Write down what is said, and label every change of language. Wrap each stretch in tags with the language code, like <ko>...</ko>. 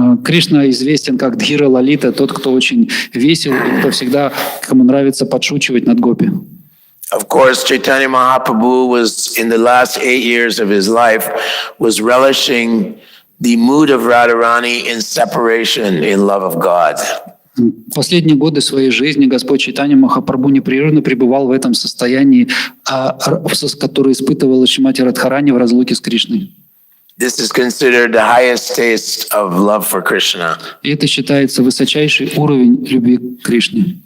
<ru>Кришна известен как Дхира Лалита, тот, кто очень весел и кто всегда, кому нравится подшучивать над гопи.</ru> <en>Of course, Chaitanya Mahaprabhu was, in the last 8 years of his life, was relishing the mood of Radharani in separation in love of God.</en> <ru>В последние годы своей жизни Господь Чайтанья Махапрабху непрерывно пребывал в этом состоянии, которое испытывала Шримати Радхарани в разлуке с Кришной.</ru> <en>This is considered the highest taste of love for Krishna.</en> <ru>И это считается высочайший уровень любви к Кришне.</ru>